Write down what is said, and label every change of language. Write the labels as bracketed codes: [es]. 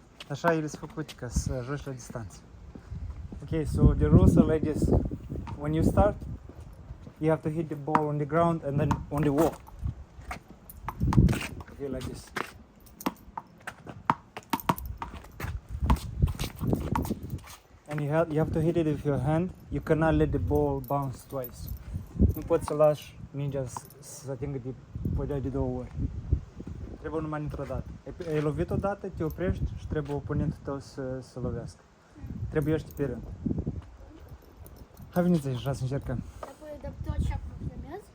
[ro] Așa ele sunt făcute ca să joci la distanță. [en] Okay, so the rules are like this. When you start, you have to hit the ball on the ground and then on the wall. Okay, like this. And you have to hit it with your hand. You cannot let the ball bounce twice. [ro] Nu poți să lași mingea să atingă de podea de două ori. Trebuie numai într-o dată. Ai lovit odată, te oprești și trebuie oponentul tău să lovească. Trebuie ești pe rând. Hai veniți așa să încercăm. Apoi de tot și acum filmez?